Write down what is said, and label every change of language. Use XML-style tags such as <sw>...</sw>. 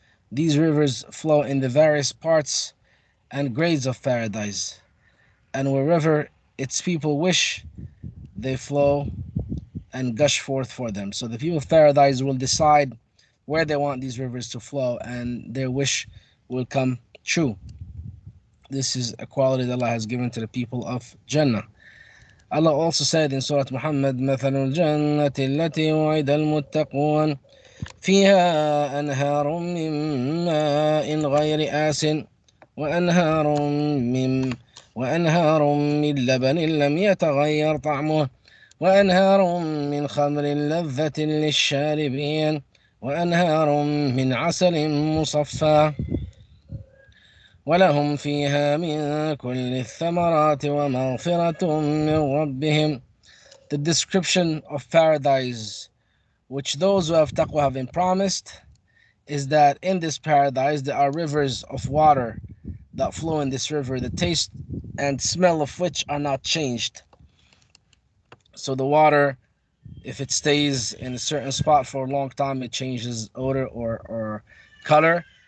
<en>These rivers flow in the various parts and grades of paradise, and wherever its people wish, they flow and gush forth for them. So the people of paradise will decide where they want these rivers to flow, and their wish will come true. This is a quality that Allah has given to the people of Jannah. Allah also said in Surah Muhammad,</en> <ar>مثل الجنة التي وعد المتقون فيها أنهار من ماء غير آسن وأنهار من لبن لم يتغير طعمه وأنهار من خمر لذة للشاربين وأنهار من عسل مصفى ولهم فيها من كل الثمرات ومغفرة من ربهم.</ar> <en>The description of paradise which those who have taqwa have been promised is that in this paradise there are rivers of water that flow in this river, the taste and smell of which are not changed. So the water, if it stays in a certain spot for a long time, it changes odor or color.</en>